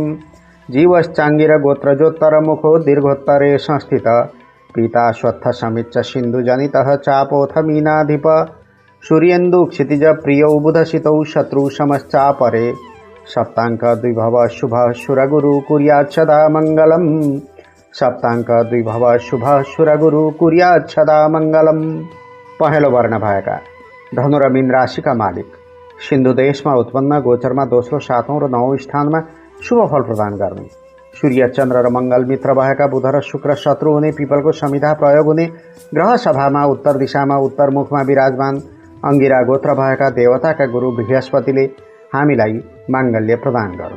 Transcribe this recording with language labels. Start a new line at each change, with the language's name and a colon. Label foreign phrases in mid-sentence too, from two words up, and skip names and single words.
Sanskrit: जीवश्चाङ्गिर गोत्रजोत्तर मुखो दीर्घोत्तरे संस्थित पीता श्वत्थ समिच्च सिन्धुजनितः चापोऽथ मीनाधिप। सूर्येन्दु क्षितिज प्रियौ बुधसितौ शत्रु समश्चापरे। सप्ताङ्क द्विभव शुभ सुरगुरु कुर्यात् सदा मङ्गलम्। सप्ताङ्क द्विभव शुभ सुरगुरु कुर्यात् सदा मङ्गलम्।
Nepali: पहेँलो वर्ण भएका धनु र मीन राशिका मालिक सिन्धु देशमा उत्पन्न, गोचरमा दोस्रो, सातौं र नवौं स्थानमा शुभ फल प्रदान गर्ने, सूर्य चन्द्र र मंगल मित्र भएका बुध र शुक्र शत्रु हुने, पिपलको संहिता प्रयोग हुने, ग्रह सभामा उत्तर दिशामा उत्तर मुखमा विराजमान अंगिरा गोत्र भएका देवताका गुरु बृहस्पतिले हामीलाई माङ्गल्य प्रदान गर्नु।